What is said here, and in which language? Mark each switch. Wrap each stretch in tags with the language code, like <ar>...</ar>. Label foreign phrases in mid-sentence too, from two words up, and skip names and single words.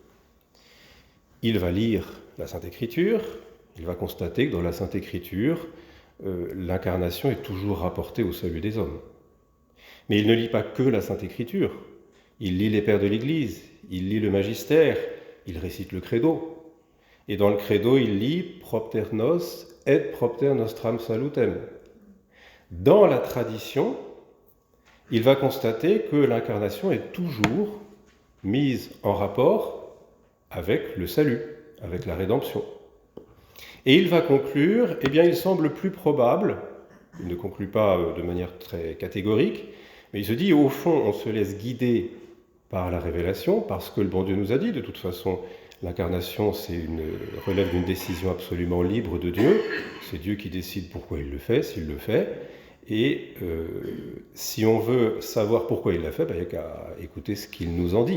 <fr>Il va lire la Sainte Écriture, il va constater que dans la Sainte Écriture, l'incarnation est toujours rapportée au salut des hommes. Mais il ne lit pas que la Sainte Écriture, il lit les pères de l'Église, il lit le magistère, il récite le credo. Et dans le credo, il lit «</fr> <la>Propter nos et propter nostram salutem ».</la> <fr>Dans la tradition, il va constater que l'incarnation est toujours mise en rapport avec le salut, avec la rédemption. Et il va conclure, eh bien il semble plus probable, il ne conclut pas de manière très catégorique, mais il se dit, au fond, on se laisse guider par la révélation, parce que le bon Dieu nous a dit, de toute façon, l'incarnation relève d'une décision absolument libre de Dieu, c'est Dieu qui décide pourquoi il le fait, s'il le fait, et si on veut savoir pourquoi il l'a fait, il n'y a qu'à écouter ce qu'il nous en dit.</fr>